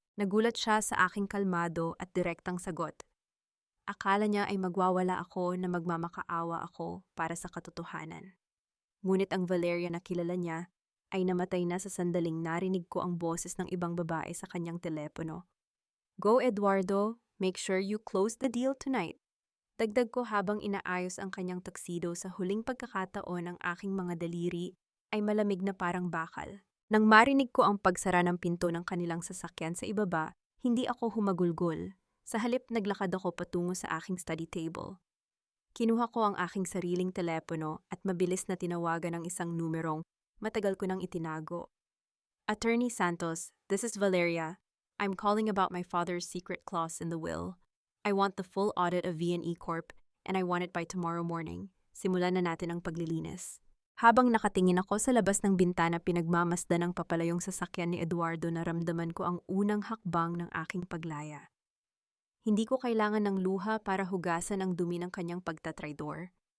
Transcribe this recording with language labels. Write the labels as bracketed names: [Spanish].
[Filipino] Nagulat siya sa aking kalmado at direktang sagot. Akala niya ay magwawala ako, na magmamakaawa ako para sa katotohanan. Ngunit ang Valeria na kilala niya ay namatay na sa sandaling narinig ko ang boses ng ibang babae sa kanyang telepono. [English] "Go, Eduardo. Make sure you close the deal tonight." [Filipino] Dagdag ko habang inaayos ang kanyang tuxedo. Sa huling pagkakataon, ang aking mga daliri ay malamig na parang bakal. Nang marinig ko ang pagsara ng pinto ng kanilang sasakyan sa ibaba, hindi ako humagulgol. Sa halip, naglakad ako patungo sa aking study table. Kinuha ko ang aking sariling telepono at mabilis na tinawagan ang isang numerong matagal ko nang itinago. [English] "Attorney Santos, this is Valeria. I'm calling about my father's secret clause in the will. I want the full audit of V&E Corp and I want it by tomorrow morning. [Filipino] Simulan na natin ang paglilinis." Habang nakatingin ako sa labas ng bintana, pinagmamasdan ng papalayong sasakyan ni Eduardo, naramdaman ko ang unang hakbang ng aking paglaya. Hindi ko kailangan ng luha para hugasan ang dumi ng kanyang pagtatraidor.